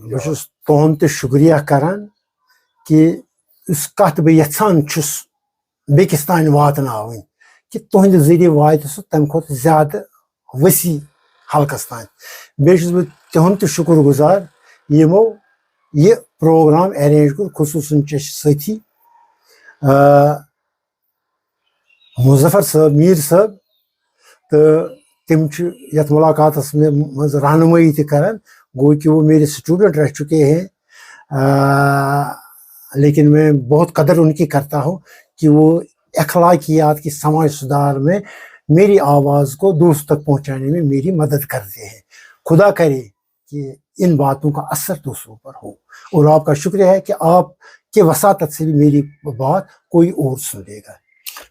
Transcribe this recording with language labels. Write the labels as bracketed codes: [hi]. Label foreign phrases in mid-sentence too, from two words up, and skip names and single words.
[ks] بہٕ چھُس تُہُنٛد تہِ شُکریہ کران کہِ یُس کتھ بہٕ یژھان چھُس بیٚکِس تانۍ واتناوٕنۍ کہِ تُہنٛدِ ذٔریعہٕ واتہِ سُہ تمہِ کھۄتہٕ زیادٕ ؤسیع حلقس تانۍ. بیٚیہِ چھُس بہٕ تِہُنٛد تہِ شُکر گُزار یِمو یہِ प्रोग्राम अरेंज कर खसूसन सथी मुजफ्फर साहब मीर साहब तो तम यथ मुलाकात में मज रहनुमाई तरान गो [ur] کہ وہ میرے اسٹوڈنٹ رہ چکے ہیں لیکن میں بہت قدر ان کی کرتا ہوں کہ وہ اخلاقیات کی سماج سدھار میں میری آواز کو دوسروں تک پہنچانے میں میری مدد کرتے ہیں. خدا کرے کہ ان باتوں کا اثر دوسروں پر ہو اور آپ کا شکریہ ہے کہ آپ کے وساطت سے بھی میری بات کوئی اور سن لے گا.